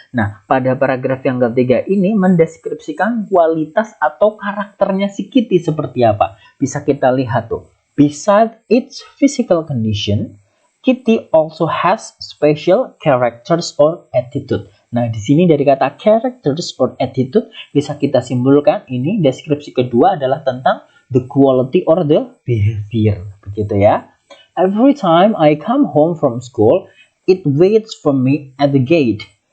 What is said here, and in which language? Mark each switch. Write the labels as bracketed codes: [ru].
[id] Nah, pada paragraf yang ketiga ini mendeskripsikan kualitas atau karakternya si Kitty seperti apa. Bisa kita lihat tuh. [en] Besides its physical condition, Kitty also has special characters or attitude. [id] Nah, di sini dari kata [en] characters or attitude [id] bisa kita simpulkan ini deskripsi kedua adalah tentang [en] the quality or the behavior. [id] Begitu ya. [en] Every time I come home from school, it waits for me at the gate.